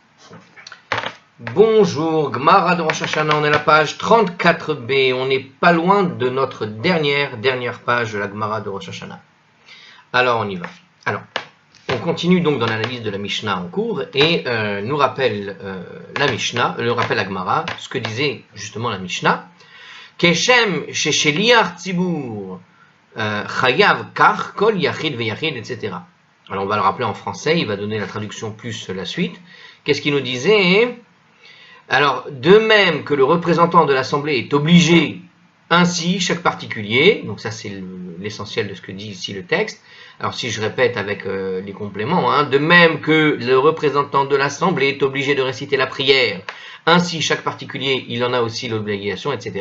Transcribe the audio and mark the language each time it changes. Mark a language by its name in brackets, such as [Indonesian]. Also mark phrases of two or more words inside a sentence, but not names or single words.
[French] Bonjour, Gemara de Rosh Hashanah, on est à la page 34b, on n'est pas loin de notre dernière page de la Gemara de Rosh Hashanah. Alors on y va. Alors, on continue donc dans l'analyse de la Mishnah en cours et nous rappelle la Gemara, ce que disait justement la Mishnah. [Hebrew] כשם ששליח ציבור חייב כך כל יחיד ויחיד, [French] etc. Alors on va le rappeler en français, il va donner la traduction plus la suite. Qu'est-ce qu'il nous disait ? Alors, de même que le représentant de l'Assemblée est obligé, ainsi chaque particulier, donc ça c'est l'essentiel de ce que dit ici le texte, alors si je répète avec les compléments, de même que le représentant de l'Assemblée est obligé de réciter la prière, ainsi chaque particulier, il en a aussi l'obligation, etc.